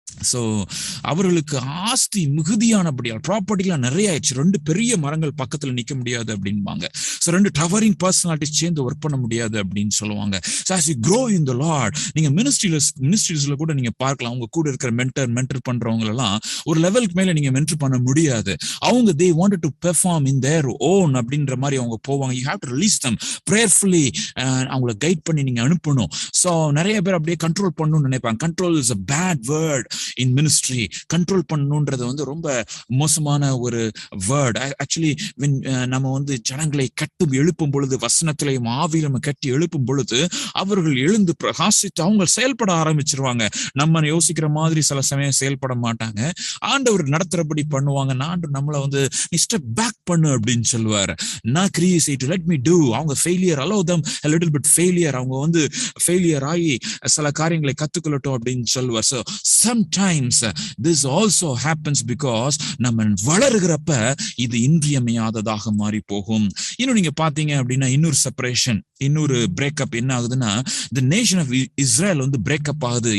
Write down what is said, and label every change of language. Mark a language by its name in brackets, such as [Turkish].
[Tamil] So அவர்களுக்கு ஆஸ்தி மிகுதியானபடியால் ப்ராப்பர்ட்டிலாம் நிறைய ஆயிடுச்சு. 2 பெரிய மரங்கள் பக்கத்துல நிக்க முடியாது அப்படின்பாங்க. சோ 2 டவரிங் பர்சனாலிட்டி சேர்ந்து ஒர்க் பண்ண முடியாது அப்படின்னு சொல்லுவாங்க. [English] So as you grow in the Lord, [Tamil] நீங்க மினிஸ்ட்ரிஸ்ல கூட நீங்க பார்க்கலாம், உங்க கூட இருக்கிற மென்டர் பண்றவங்க எல்லாம் ஒரு லெவலுக்கு மேல நீங்க மென்டர் பண்ண முடியாது. [English] அவங்க they wanted to perform in their own [Tamil] அப்படின்ற மாதிரி அவங்க போவாங்க. [English] You have to release them prayerfully, [Tamil] அவங்களை கைட் பண்ணி நீங்க அனுப்பணும். சோ நிறைய பேர் அப்படியே கண்ட்ரோல் பண்ணணும்னு நினைப்பாங்க. [English] Control is a bad word in ministry. [Tamil] Control பண்ணணும்ன்றது வந்து ரொம்ப மோசமான ஒரு வேர்ட். ஆக்சுவலி நம்ம வந்து ஜனங்களை எழுப்பும் பொழுது, வசனத்திலையும் ஆவியிலும் கட்டி எழுப்பும் பொழுது அவர்கள் எழுந்து பிரகாசித்து அவங்க செயல்பட ஆரம்பிச்சிருவாங்க. நம்ம யோசிக்கிற மாதிரி சில சமயம் செயல்பட மாட்டாங்க. ஆண்டவர் நடத்துறபடி பண்ணுவாங்க. ஆண்டவர் நம்மள வந்து நீ ஸ்டெப் பேக் பண்ணு அப்படின்னு சொல்லுவாரு. [English] நான் create, let me do. அவங்க failure, allow them a little bit failure. [Tamil] அவங்க வந்து ஃபெயிலியர் ஆகி சில காரியங்களை கத்துக்கொள்ளட்டும் அப்படின்னு சொல்லுவார். [English] So sometimes this also happens because [Tamil] நம்ம வளருகிறப்ப இது இன்றியமையாததாக மாறி போகும். இன்னும் நீங்க பாத்தீங்க அப்படின்னா இன்னொரு செப்பரேஷன், இன்னொரு பிரேக்கப் என்ன ஆகுதுன்னா, the nation of Israel வந்து பிரேக்கப் ஆகுது.